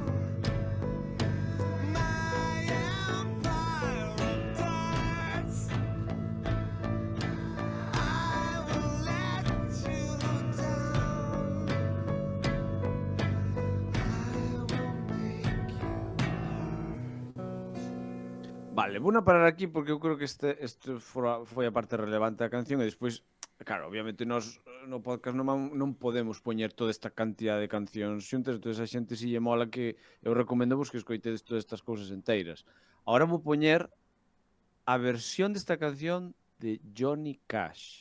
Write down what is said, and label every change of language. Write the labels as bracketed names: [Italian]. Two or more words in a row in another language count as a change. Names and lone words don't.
[English] My empire of darts, I will let you down. I will make you. [Galician] Vale, vou a parar aquí porque eu creo que este foi a parte relevante da canción e despois, claro, obviamente nós no podcast non podemos poñer toda esta cantidad de cancións xuntas, entón a xente si lle mola que eu recomendo vos que escoitedes todas estas cousas enteiras. Ahora vou poñer a versión desta canción de Johnny Cash.